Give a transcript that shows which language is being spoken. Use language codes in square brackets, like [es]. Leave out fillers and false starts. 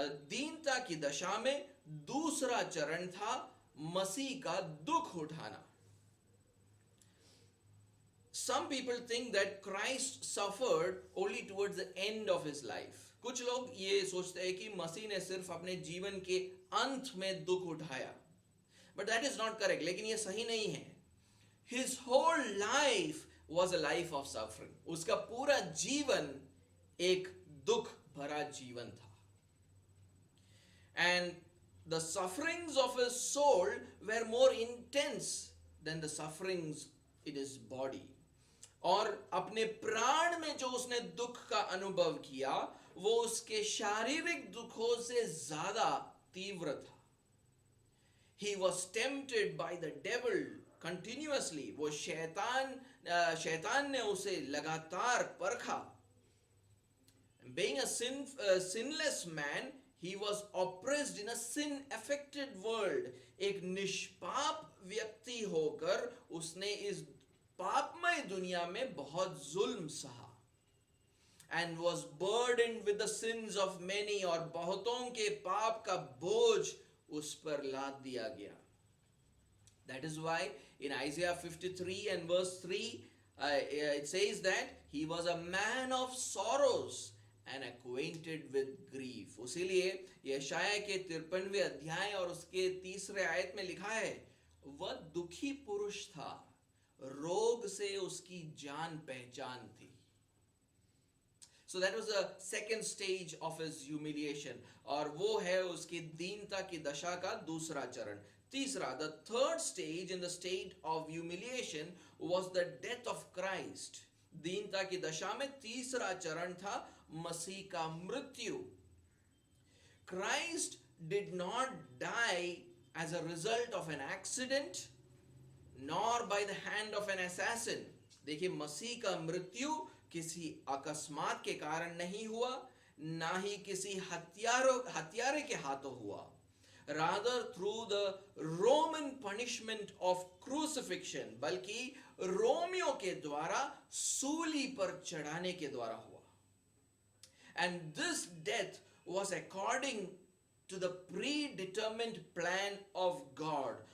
[hi] दीनता की दशा में दूसरा चरण था मसीह का दुख उठाना. [en] Some people think that Christ suffered only towards the end of his life. [hi] कुछ लोग ये सोचते हैं कि मसीह ने सिर्फ अपने जीवन के अंत में दुख उठाया. [en] But that is not correct. [hi] लेकिन ये सही नहीं है. [en] His whole life was a life of suffering. [hi] उसका पूरा जीवन एक दुख भरा जीवन था. [en] And the sufferings of his soul were more intense than the sufferings in his body. [hi] और अपने प्राण में जो उसने दुख का अनुभव किया वो उसके शारीरिक दुखों से ज्यादा तीव्र था. [en] He was tempted by the devil continuously. [hi] वो शैतान ने उसे लगातार परखा. [en] Being a sinless man, he was oppressed in a sin affected world. [hi] एक निष्पाप व्यक्ति होकर उसने इस पापमय दुनिया में बहुत जुल्म सहा. [en] And was burdened with the sins of many. [hi] और बहुतों के पाप का बोझ उस पर लाद दिया गया. [en] That is why in Isaiah 53 and verse 3 it says that he was a man of sorrows and acquainted with grief. [hi] उसीलिए यशाया के 53वें अध्याय और उसके 3रे आयत में लिखा है वह दुखी पुरुष था, रोग से उसकी जान पहचान थी. [en] So that was the second stage of his humiliation. [hi] और वो है उसकी दीनता की दशा का दूसरा चरण. तीसरा, [en] the third stage in the state of humiliation was the death of Christ. [hi] दीनता की दशा में तीसरा चरण था मसीह का मृत्यु. [en] Christ did not die as a result of an accident nor by the hand of an assassin. [hi] देखिए मसीह का मृत्यु किसी अकस्मात के कारण नहीं हुआ, ना ही किसी हत्यारे के हाथों हुआ. [en] Rather through the Roman punishment of crucifixion, [hi] बल्कि रोमियों के द्वारा सूली पर चढ़ाने के द्वारा हुआ. [en] And this death was according to the predetermined plan of God.